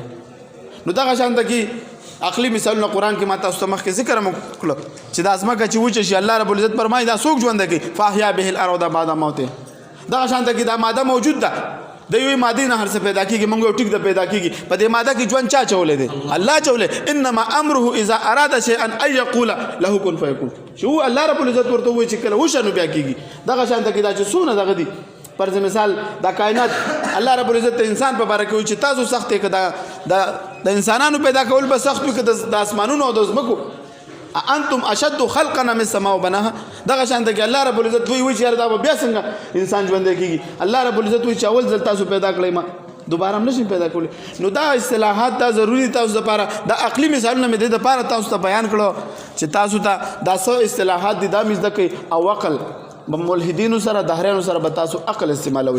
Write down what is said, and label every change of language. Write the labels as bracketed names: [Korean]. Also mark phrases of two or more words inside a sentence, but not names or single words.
[Pashto] نو دغه شانته کې عقلي مثالونه قرآن کې ما تاسو ته مخکې ذکر هم وکړو چې دا ځمکه چې وچه شي الله رب العزت فرمایي دا څوک ژوندی کوي، [Arabic] فاحیا به الارض بعد موتها. [Pashto] دغه شانته کې دا ماده موجود ده، د یوې مادې نه هر څه پیدا کېږي، موږ یو ټیک د پیدا کېږي. په دې ماده کې ژوند چا چولی دی؟ الله چولی. [Arabic] انما امره اذا اراد شيئا ان يقول له كن فيكون. [Pashto] چې الله رب العزت ورته وایي چې کله وشه نو بیا کېږي. دغه شانته کې دا چې څونه دغه دي پر مثال دا کائنات الله رب العزت ته انسان په باره کې وایي چې تاسو سخت یې که د انسانانو پیدا کول به سخت وي که د اسمانونو او د ځمکو [Arabic] انتم اشد خلقا من السماء وبناها. [Pashto] دغه شانته کې الله رب العزت وایي چې دا بیا څنګه انسان ژوندی کېږي. الله رب العزت وایي چې اول ځل تاسو پیدا کړئ ما دوباره هم نشئ پیدا کولی. نو دا اصطلاحات دا ضروري دي تاسو دپاره. دا عقلي مثالونه مې دې دپاره تاسو ته بیان کړو چې تاسو ته دا څه اصطلاحات دي دا مې زده کړئ او عقل ملحدینو سره دهریانو سره به تاسو عقل استعمالوئ.